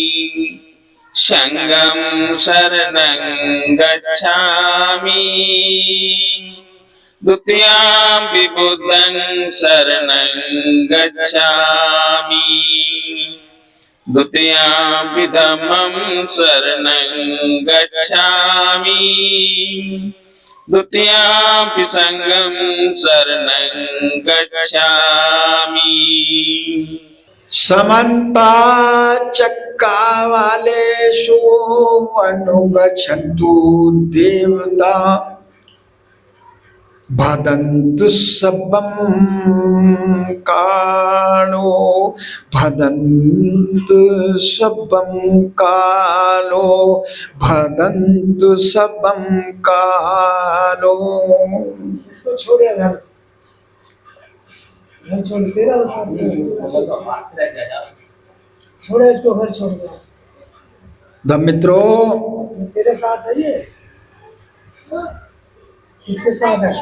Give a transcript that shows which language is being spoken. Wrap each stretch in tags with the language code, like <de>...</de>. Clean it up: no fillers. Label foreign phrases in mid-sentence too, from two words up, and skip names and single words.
<pi>संघं शरणं गच्छामि, द्वितीयं बुद्धं शरणं गच्छामि, द्वितीयं धम्मं शरणं गच्छामि, द्वितीयं संघं शरणं गच्छामि। समन्ता चक्कावालेषु अनुगच्छन्तु देवता, भदन्तु सब्बं कालो, भदन्तु सब्बं कालो, भदन्तु सब्बं कालो।</pi> <hi>इसको छोड़िए घर छोड़ तेरा छोड़े इसको, घर छोड़ दे। धम्म मित्रों, तेरे साथ है ये, किसके साथ है?</hi>